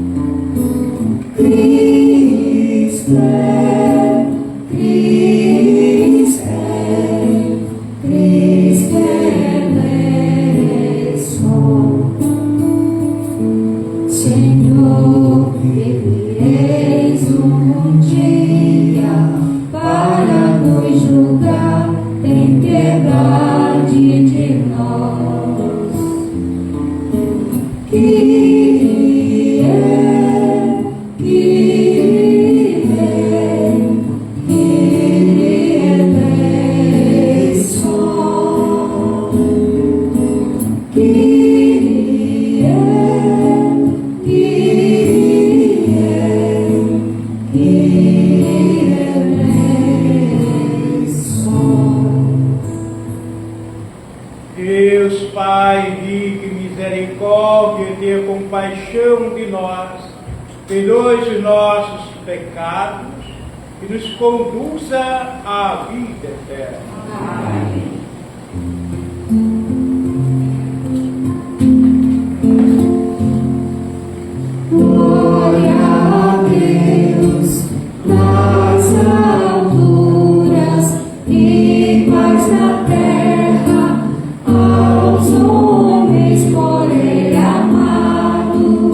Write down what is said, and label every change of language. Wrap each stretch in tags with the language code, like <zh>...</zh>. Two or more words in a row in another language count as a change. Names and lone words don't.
<el>Χριστέ, Χριστέ, Χριστέ ελέησον.</el> <pt>Senhor, que vireis um dia para nos julgar, tem piedade de nós.</pt> <el>Κύριε, Κύριε, Κύριε ελέησον. Κύριε, Κύριε, Κύριε ελέησον.</el> <pt>Deus Pai rico em misericórdia, tenha compaixão de nós, perdoe os nossos pecados e nos conduza à vida eterna. Amém. Glória a Deus nas alturas e paz na terra aos homens por Ele amados.</pt>